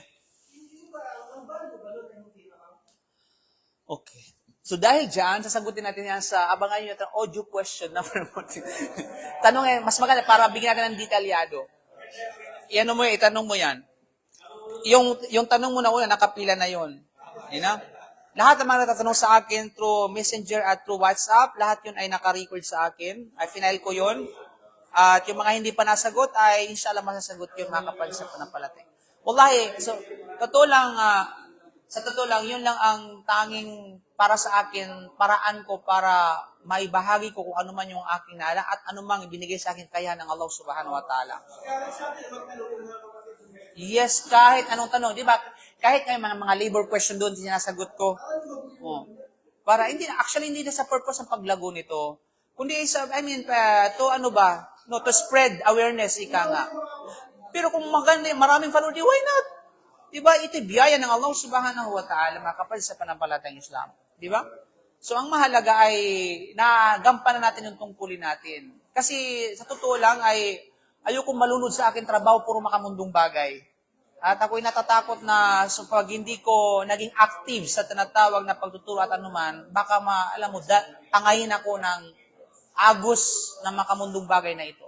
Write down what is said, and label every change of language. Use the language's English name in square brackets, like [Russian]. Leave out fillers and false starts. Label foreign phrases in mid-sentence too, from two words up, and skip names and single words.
[Filipino] Hindi ba, ang balo ba nun yung tinakang? Okay. So dahil dyan, sasagutin natin yan sa abangan nyo yung audio question number 1. Tanong mas maganda para bigyan natin ng detalyado. Itanong mo yan. Yung tanong mo na una, nakapila na yon. [English] You know? [Filipino] Lahat ng mga natatanong sa akin through Messenger at through WhatsApp, lahat yun ay naka-record sa akin. Ay final ko yun. At yung mga hindi pa nasagot ay [Arabic] إن شاء الله [Filipino] masasagot yun mga kapatid sa pananampalataya. Wallahi, so sa totoo lang, yun lang ang tanging para sa akin, paraan ko para maibahagi ko kung ano man yung aking nala at ano mang ibinigay sa akin kaya ng Allah [Arabic] سبحانه وتعالى. [Filipino] Yes, kahit anong tanong, di ba? Kahit may mga labor question doon, sinasagot ko. Oh. Para hindi na sa purpose ng paglago nito. Kundi [English] to spread awareness, [Filipino] ika nga. Pero kung maganda, maraming follower, [English] why not? [Filipino] Di ba? Ito'y biyaya ng Allah [Arabic] سبحانه وتعالى, [Filipino] mga kapatid sa panampalatayang Islam. Di ba? So, ang mahalaga ay nagampanan natin yung tungkulin natin. Kasi, sa totoo lang, ay ayokong malunod sa akin trabaho, puro makamundong bagay. At ako'y natatakot na pag hindi ko naging active sa tinatawag na pagtuturo at anuman, baka tangayin ako ng agos na makamundong bagay na ito.